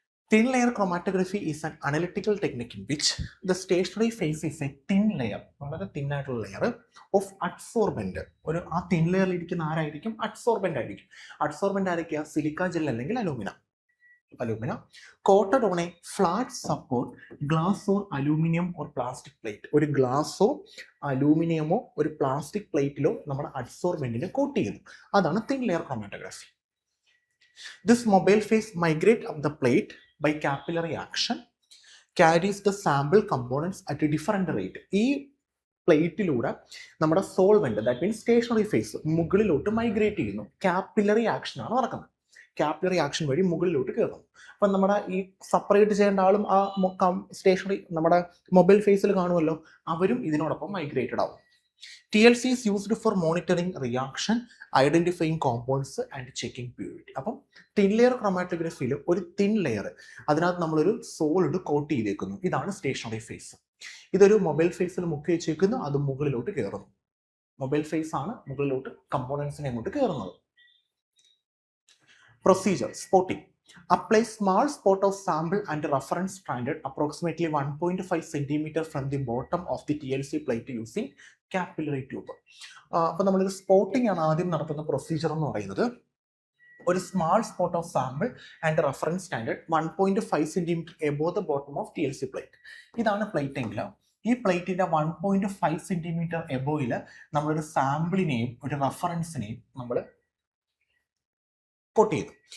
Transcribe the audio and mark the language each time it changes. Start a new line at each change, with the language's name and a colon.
English: Thin layer chromatography is an analytical technique in which the stationary phase is a thin layer,
Malayalam: വളരെ thin ആയിട്ടുള്ള layer of adsorbent. ആ thin ലെയറിൽ ഇരിക്കുന്ന ആരായിരിക്കും? Adsorbent ആയിരിക്കും. Adsorbent ആയിരിക്കുക സിലിക്ക ജെൽ അല്ലെങ്കിൽ alumina
English: Coated on a flat support glass or aluminium or plastic plate.
Malayalam: ഒരു ഗ്ലാസോ അലൂമിനിയമോ ഒരു പ്ലാസ്റ്റിക് പ്ലേറ്റിലോ നമ്മുടെ അഡ്സോർബന്റിനെ കോട്ട് ചെയ്യുന്നു. അതാണ് thin layer chromatography.
English: This mobile phase migrates up the plate by capillary action, carries the sample components at a different rate.
Malayalam: ഈ പ്ലേറ്റിലൂടെ നമ്മുടെ solvent,
English: that means
Malayalam: stationary phase, മുകളിലോട്ട് migrate ചെയ്യുന്നു. Capillary action ആണ് നടക്കുന്നത്. Capillary action വഴി മുകളിലോട്ട് കയറുന്നു. അപ്പം നമ്മുടെ ഈ സെപ്പറേറ്റ് ചെയ്യേണ്ട ആളും ആ സ്റ്റേഷനറി നമ്മുടെ മൊബൈൽ ഫേസിൽ കാണുമല്ലോ, അവരും ഇതിനോടൊപ്പം മൈഗ്രേറ്റഡ് ആവും.
English: TLC is used for monitoring reaction, identifying compounds and checking purity.
Malayalam: അപ്പം തിൻ ലെയർ ക്രോമാറ്റോഗ്രഫിയിൽ ഒരു തിൻ ലെയർ, അതിനകത്ത് നമ്മളൊരു സോളിഡ് കോട്ട് ചെയ്തേക്കുന്നു. ഇതാണ് സ്റ്റേഷനറി ഫേസ്. ഇതൊരു മൊബൈൽ ഫേസിൽ മുക്കി വെച്ചേക്കുന്നു, അത് മുകളിലോട്ട് കയറുന്നു. മൊബൈൽ ഫേസ് ആണ് മുകളിലോട്ട് കമ്പോണൻസിനെ അങ്ങോട്ട് കയറുന്നത്. Procedure spotting.
English: Apply small spot of sample and reference stranded approximately 1.5 cm from the bottom of the TLC plate using capillary tube.
Malayalam: അപ്പോൾ നമ്മളിത് സ്പോട്ടിംഗ് ആണ് ആദ്യം നടത്തുന്ന പ്രൊസീജിയർ എന്ന് പറയുന്നത്. ഒരു
English: Small spot of sample and reference standard 1.5 cm above the bottom of TLC plate.
Malayalam: ഇതാണ് plate എങ്കിൽ ഈ പ്ലേറ്റിന്റെ 1.5 cm എബോയിൽ നമ്മളൊരു സാമ്പിളിനെയും ഒരു റെഫറൻസിനെയും നമ്മൾ കോട്ട് ചെയ്തു.